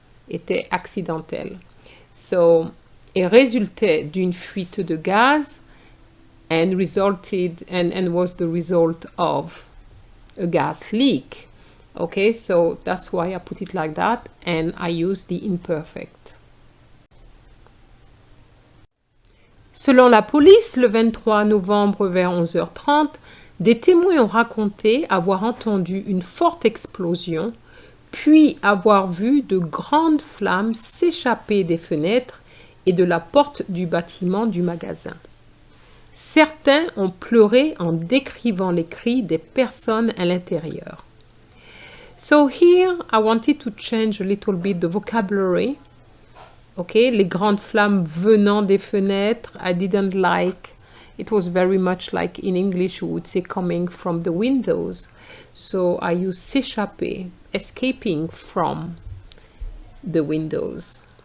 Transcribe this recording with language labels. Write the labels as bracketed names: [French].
[French] Était accidentel. [English] So, [French] et résultait d'une fuite de gaz [English] and resulted and was the result of a gas leak. Okay, so that's why I put it like that and I use the imperfect. [French] Selon la police, le 23 novembre vers 11h30, des témoins ont raconté avoir entendu une forte explosion, puis avoir vu de grandes flammes s'échapper des fenêtres et de la porte du bâtiment du magasin. Certains ont pleuré en décrivant les cris des personnes à l'intérieur. [English] So here I wanted to change a little bit the vocabulary. Okay, [French] les grandes flammes venant des fenêtres, [English] I didn't like. It was very much like in English we would say coming from the windows. So I use s'échapper, escaping from the windows.